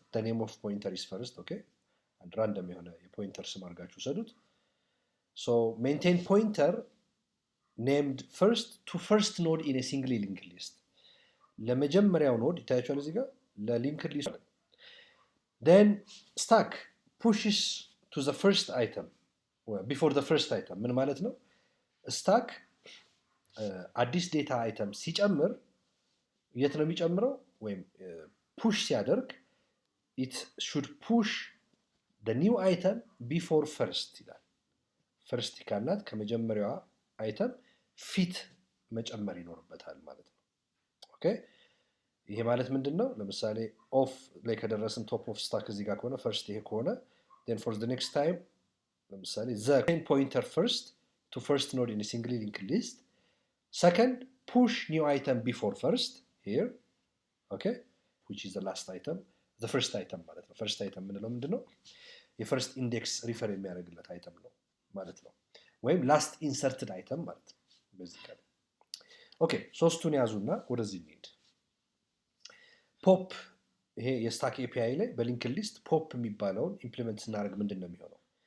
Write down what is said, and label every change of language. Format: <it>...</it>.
<en>The name of pointer is first, okay? And random</en> <am>የሆነ የፖይንተር ስም አድርጋችሁ ሰዱት።</am> <en>So maintain pointer named first to first node in a single linked list.</en> <am>ለመጀመሪያው ኖድ ይታያችኋል እዚህ ጋር ለሊንክድ ሊስት።</am> <en>then stack pushes to the first item before the first item።</en> <am>ምን ማለት ነው? stack አዲስ ዴታ አይተም ሲጨምር የት ነው የሚጨምረው? ወይም ፑሽ ሲያደርግ</am> <en>it should push the new item before first</en> <am>ይላል። first ካላት ከመጀመሪያዋ አይተም ፊት መጨመር ይኖርበታል ማለት ነው። ኦኬ ይሄ ማለት ምንድነው? ለምሳሌ ኦፍ ላይ ከደረስን ቶፕ ኦፍ ስታክ እዚህ ጋር ከሆነ ፈርስት ይሄ ከሆነ</am> <en>then for the next time</en> <am>ለምሳሌ</am> <en>the pointer first to first node in a single linked list. Second, push new item before first here, okay, which is the last item, the first item</en> <am>ማለት ነው።</am> <en>first item</en> <am>ምንለው ምንድነው? የፈርስት ኢንዴክስ ሪፈር የሚያደርግለት አይተም ነው ማለት ነው። ወይም ላስት ኢንሰርትድ አይተም ማለት ነው። በዚህ ጋር ኦኬ ሶስቱን ያዙና ወደዚህ እንሂድ። ፖፕ ይሄ የስታክ ኤፒአይ ላይ በሊንክድ ሊስት ፖፕ የሚባለውን ኢምፕሊመንት ስናደርግ ምንድን ነው የሚሆነው?</am>